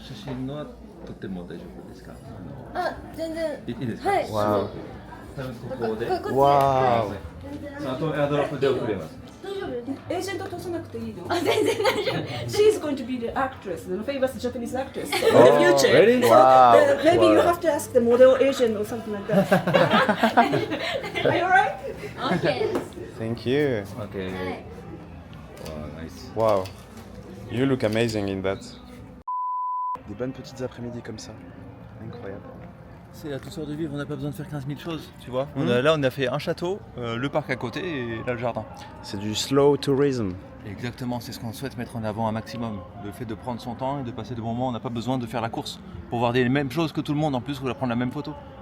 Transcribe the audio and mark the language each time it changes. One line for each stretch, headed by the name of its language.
Japanese: 写真はとっても大丈夫ですか？あ、全然。いいですか？はい。
English: Wow.
Japanese: ここで。こっち。
English: Wow.
Japanese: あとエアドロップで送れます。大丈夫。エージェント通さなくていいの。あ、全然大丈夫。
English: She's going to be the actress, the famous Japanese actress. So Oh, in the future, really? so Wow. maybe you Wow. have to ask the model agent or something like that. Are you alright? Okay. Thank you. Okay. Wow, nice. Wow. You look amazing in that.
French: Des bonnes petites après-midi comme ça. Incroyable. C'est la douceur de vivre, on n'a pas besoin de faire 15 000 choses, tu vois. Là, on a fait un château, le parc à côté et là, le jardin. C'est du slow tourism. Exactement, c'est ce qu'on souhaite mettre en avant un maximum. Le fait de prendre son temps et de passer de bons moments, on n'a pas besoin de faire la course pour voir les mêmes choses que tout le monde en plus ou prendre la même photo.